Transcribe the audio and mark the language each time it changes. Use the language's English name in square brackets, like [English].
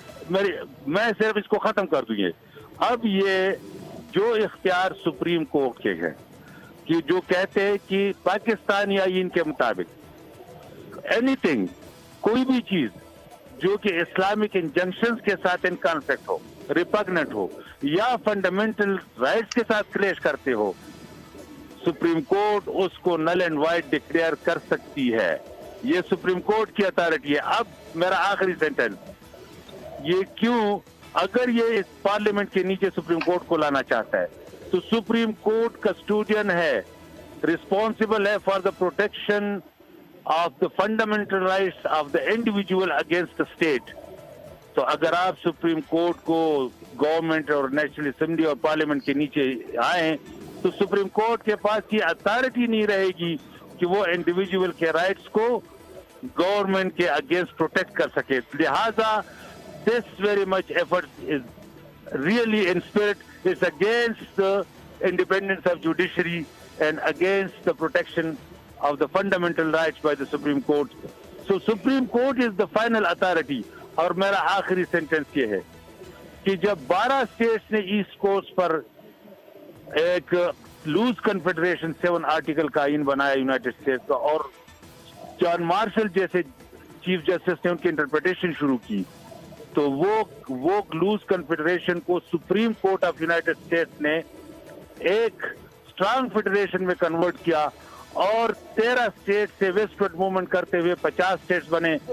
[Urdu] میں صرف اس کو ختم کر دوں. اب یہ جو اختیار سپریم کورٹ کے ہیں کہ جو کہتے ہیں کہ پاکستانی آئین کے مطابق اینی تھنگ, کوئی بھی چیز جو کہ اسلامک انجنکشنز کے ساتھ ان کانفلکٹ ہو, ریپگننٹ ہو یا فنڈامنٹل رائٹس کے ساتھ کلیش کرتے ہو, سپریم کورٹ اس کو نل اینڈ وائڈ ڈکلیئر کر سکتی ہے. یہ سپریم کورٹ کی اتھارٹی ہے. اب میرا آخری سینٹنس, یہ کیوں, اگر یہ پارلیمنٹ کے نیچے سپریم کورٹ کو لانا چاہتا ہے تو سپریم کورٹ کسٹوڈین ہے, [English] Responsible ہے for the protection of the fundamental rights of the individual against the state. [Urdu] تو اگر آپ سپریم کورٹ کو گورنمنٹ اور نیشنل اسمبلی اور پارلیمنٹ کے نیچے آئیں تو سپریم کورٹ کے پاس یہ اتھارٹی نہیں رہے گی کہ وہ انڈیویجول کے رائٹس کو گورنمنٹ کے اگینسٹ پروٹیکٹ کر سکے. [English] لہذا this very much effort is really in spirit, is against the independence of judiciary and against the protection of the fundamental rights by the Supreme Court. So Supreme Court is the final authority. [Urdu] اور میرا آخری sentence یہ ہے کہ جب 12 status نے asset cost پر ایک loose confederation 7 article کا آئین بنایا یونائٹڈ اسٹیٹس کا، اور جان مارشل جیسے چیف جسٹس نے ان کی انٹرپریٹیشن شروع کی، تو وہ لوز کنفیڈریشن کو supreme court of United States نے ایک اسٹرانگ فیڈریشن میں کنورٹ کیا، اور 13 اسٹیٹ سے ویسٹ ورڈ موومنٹ کرتے ہوئے 50 اسٹیٹس بنے.